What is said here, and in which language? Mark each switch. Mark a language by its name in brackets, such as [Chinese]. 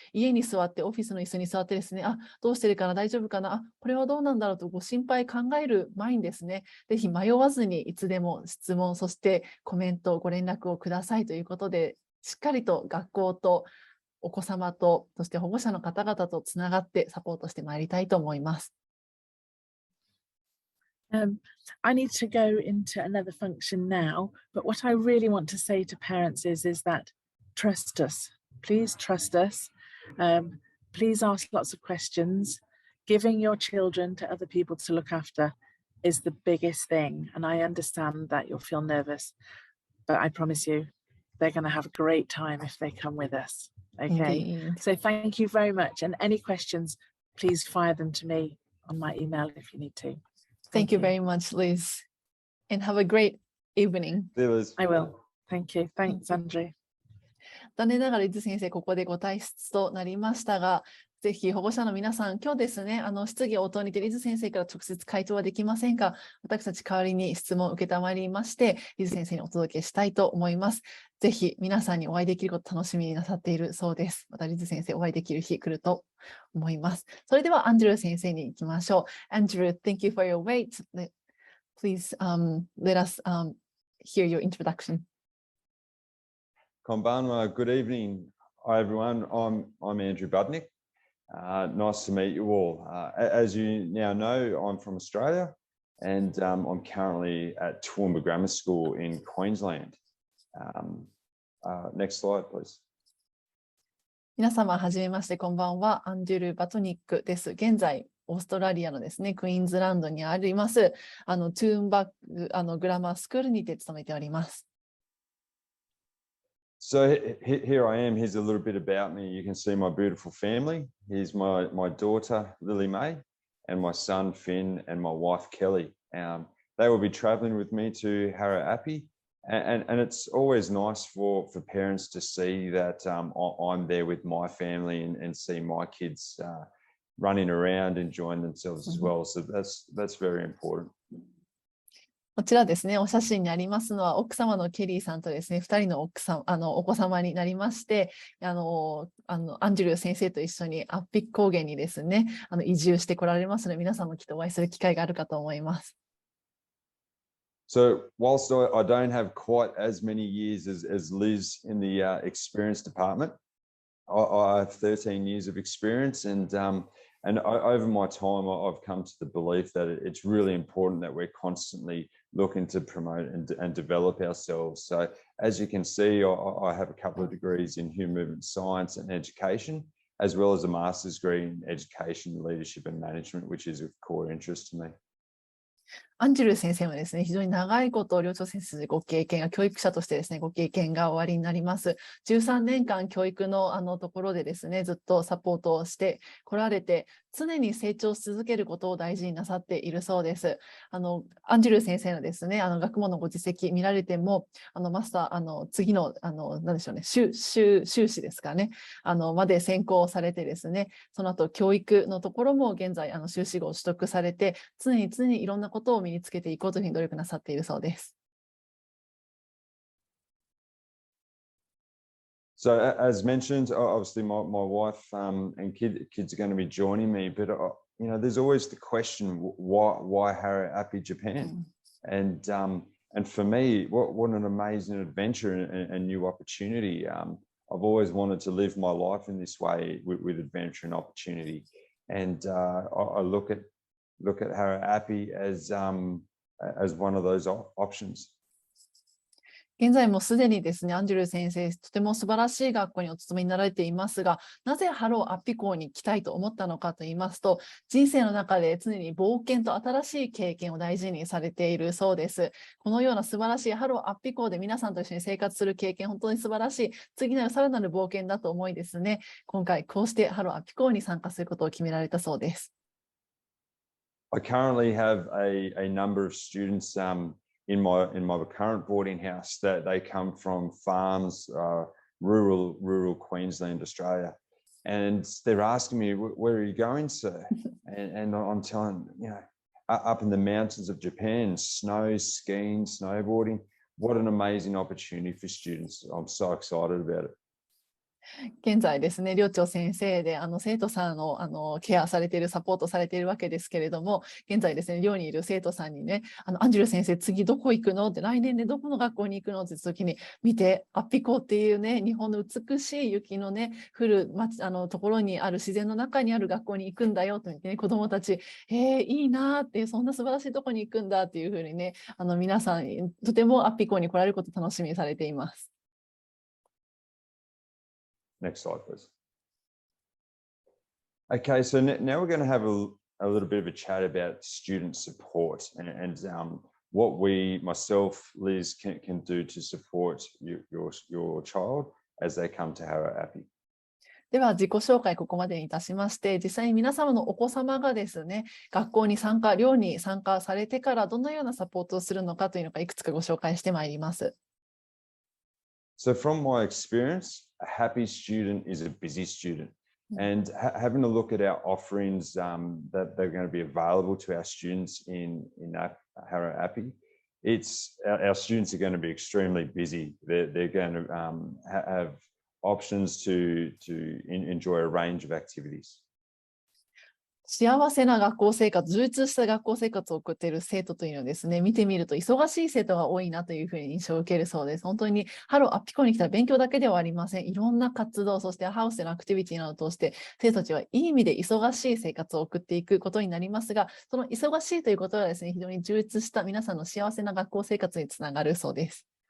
[Japanese] 家に座って、オフィスの椅子に座ってですね、あ、どうしてるかな、大丈夫かな、あ、これはどうなんだろうとご心配考える前にですね、ぜひ迷わずにいつでも質問、そしてコメント、ご連絡をくださいということで、しっかりと学校とお子様と、そして保護者の方々とつながってサポートしてまいりたいと思います。 [English] I need to go into another function now, but what I really want to say to parents is that trust us. Please trust us. Please ask lots of questions. Giving your children to other people to look after is the biggest thing. And I understand that you'll feel nervous, but I promise you, they're going to have a great time if they come with us. Okay. Indeed. So thank you very much. And any questions, please fire them to me on my email if you need to. Thank you very much, Liz. And have a great evening. I will. Thank you. Thanks, Andre. [Japanese] 残念ながら、リズ先生、ここでご退出となりましたが、ぜひ保護者の皆さん、今日ですね、質疑応答にてリズ先生から直接回答はできませんが、私たち代わりに質問を受けたまりまして、リズ先生にお届けしたいと思います。ぜひ皆さんにお会いできることを楽しみになさっているそうです。またリズ先生お会いできる日来ると思います。それではアンドリュー先生に行きましょう。アンドリュー、 [English] thank you for your wait. Please let us hear your introduction. Konbanwa, good evening. Hi everyone, I'm Andrew Budnick. Nice to meet you all. As you now know, I'm from Australia and I'm currently at Toowoomba Grammar School in Queensland. Next slide, please. [Japanese] 皆様、はじめまして、こんばんは。アンドリュー・バトニックです。現在、オーストラリアのですね、クイーンズランドにあります、トゥーンバグラマースクールにて勤めております。 [English] So here I am. Here's a little bit about me. You can see my beautiful family. Here's my daughter, Lily May, and my son, Finn, and my wife, Kelly. They will be traveling with me to Harrow Appi. And it's always nice for parents to see that I'm there with my family and see my kids running around, enjoying themselves as well. So that's very important. [Japanese] こちらですね、お写真にありますのは、奥様のケリーさんとですね、2人のお子様になりまして、アンジュルー先生と一緒にアッピ高原にですね、移住してこられますので、皆さんもきっとお会いする機会があるかと思います。 [English] So whilst I don't have quite as many years as Liz in the experience department, I have 13 years of experience and over my time, I've come to the belief that it's really important that we're constantly looking to promote and develop ourselves. So as you can see, I have a couple of degrees in human movement science and education, as well as a master's degree in education, leadership and management, which is of core interest to me. [Japanese] アンジュルー先生はですね、非常に長いこと寮長先生ご経験が、教育者としてですね、ご経験がおありになります。 13年間教育のところでですね、ずっとサポートをしてこられて、常に成長し続けることを大事になさっているそうです。アンジュルー先生のですね、学問のご実績見られても、マスター、次の、何でしょうね、修士ですかね、まで専攻されてですね、その後教育のところも現在、修士号を取得されて、常にいろんなことを身につけていこうというふうに努力なさっているそうです。 [English] So as mentioned, obviously my wife and kids are going to be joining me, but you know, there's always the question, why Harrow Appi Japan? And for me, what an amazing adventure and new opportunity. I've always wanted to live my life in this way with adventure and opportunity. And I look at Harrow Appi as one of those options. [Japanese] 現在もすでにですね、アンジュルー先生、とても素晴らしい学校にお勤めになられていますが、なぜハローアッピ校に来たいと思ったのかと言いますと、人生の中で常に冒険と新しい経験を大事にされているそうです。このような素晴らしいハローアッピ校で皆さんと一緒に生活する経験、本当に素晴らしい、次なるさらなる冒険だと思いですね、今回こうしてハローアッピ校に参加することを決められたそうです。 [English] I currently have a number of students in my current boarding house that they come from farms, rural Queensland, Australia, and they're asking me, "Where are you going, sir?" and I'm telling them, you know, up in the mountains of Japan, snow, skiing, snowboarding. What an amazing opportunity for students! I'm so excited about it. [Japanese] 現在ですね、寮長先生で生徒さんをケアされている、サポートされているわけですけれども、現在ですね、寮にいる生徒さんにね、アンジュル先生、次どこ行くのって、来年でどこの学校に行くのって時に、見て、アッピ校っていうね、日本の美しい雪のね、降るところにある自然の中にある学校に行くんだよと言ってね、子どもたち、いいなって、そんな素晴らしいところに行くんだっていうふうにね、皆さん、とてもアッピ校に来られることを楽しみにされています。 [English] Next slide, please. Okay, so now we're going to have a little bit of a chat about student support and what we, myself, Liz, can do to support your child as they come to Harrow Appi. [Japanese] では自己紹介ここまでにいたしまして、実際に皆様のお子様がですね、学校に寮に参加されてからどのようなサポートをするのかというのかいくつかご紹介してまいります。 [English] So from my experience, a happy student is a busy student. And having a look at our offerings that they're going to be available to our students in Harrow Appi, our students are going to be extremely busy. They're going to have options to enjoy a range of activities. [Japanese] 幸せな学校生活、充実した学校生活を送っている生徒というのはですね、見てみると忙しい生徒が多いなというふうに印象を受けるそうです。本当にハローアッピ校に来たら勉強だけではありません。いろんな活動、そしてハウスでのアクティビティなどを通して、生徒たちはいい意味で忙しい生活を送っていくことになりますが、その忙しいということはですね、非常に充実した皆さんの幸せな学校生活につながるそうです。